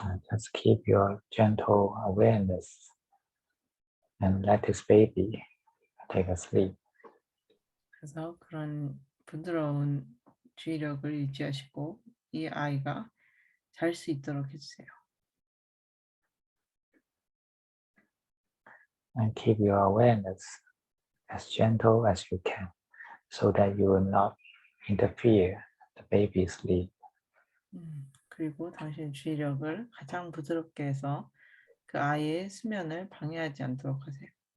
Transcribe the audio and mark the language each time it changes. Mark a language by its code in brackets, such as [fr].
[en] Just keep your gentle awareness and let this baby take a sleep. [ko] 그래서 그런 부드러운 주의력을 유지하시고 이 아이가 잘 수 있도록 해주세요. [en] And keep your awareness as gentle as you can so that you will not interfere the baby's sleep. [ko] 그리고 당신의 주의력을 가장 부드럽게 해서 그 아이의 수면을 방해하지 않도록 하세요.